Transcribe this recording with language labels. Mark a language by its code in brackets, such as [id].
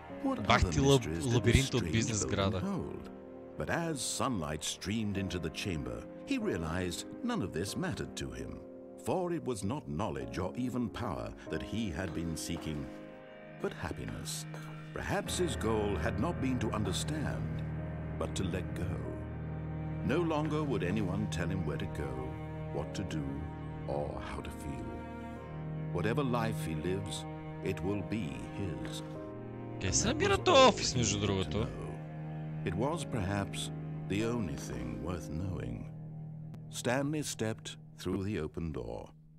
[en] What other mysteries did this strange building hold? But as sunlight streamed into the chamber, he realized none of this mattered to him, for it was not knowledge or even power that he had been seeking, but happiness. Perhaps his goal had not been to understand, but to let go. No longer would anyone tell him where to go, what to do, or how to feel. Whatever life he lives, it will be his. [bg] Къде се намира този офис, между другото? [en] It was perhaps the only thing worth knowing. Stanley stepped through the open door.